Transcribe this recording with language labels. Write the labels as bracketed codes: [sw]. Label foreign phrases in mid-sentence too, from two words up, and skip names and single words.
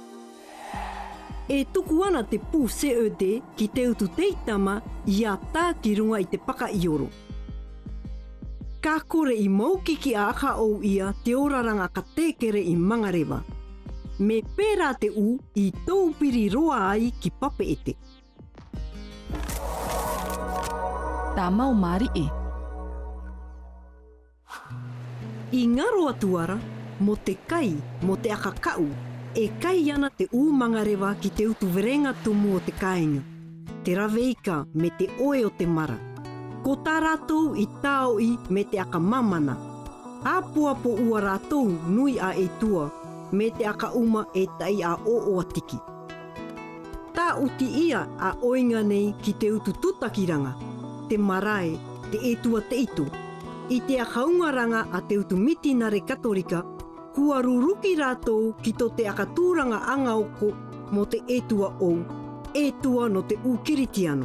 [mrv] E tuku ana te pū CED ki te utu teitama i a tā ki runga i te paka i oro. Ka kore i maukiki a aka ou ia te oraranga ka tekere i mangarewa. Me pērā te u i tōpiri roa ai ki pape ete. Tā mau mari e. I ngaro atuara, mo te kai, mo te akakau, e kai ana te ūmangarewa ki te utu verenga tumu o te kāinga, te raweika me te oe o te mara. Ko tā rātou i tāo i me te aka mamana. Apuapo ua rātou nui a e tua, me te aka uma e tai a o atiki. Tā uti ia a oinga nei ki te utu tutakiranga, te marae, te e tua te itu. I te akaungaranga a te utu mitinare katorika, kua ruruki rātou ki tō te akatūranga anga oko mo te etua ou, etua no te ūkiritiano.